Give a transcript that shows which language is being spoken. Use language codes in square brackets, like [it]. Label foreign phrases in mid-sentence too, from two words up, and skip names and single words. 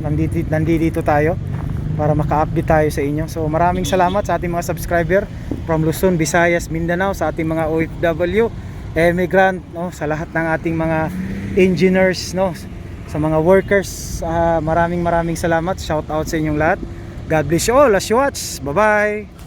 [tl] Nandito tayo para maka-update tayo sa inyo. So maraming salamat sa ating mga subscriber from Luzon, Visayas, Mindanao, sa ating mga OFW, immigrant no, sa lahat ng ating mga engineers no, sa mga workers. Maraming salamat. [en] Shout out [tl] sa inyong lahat. [en] God bless you all as you watch. Bye bye.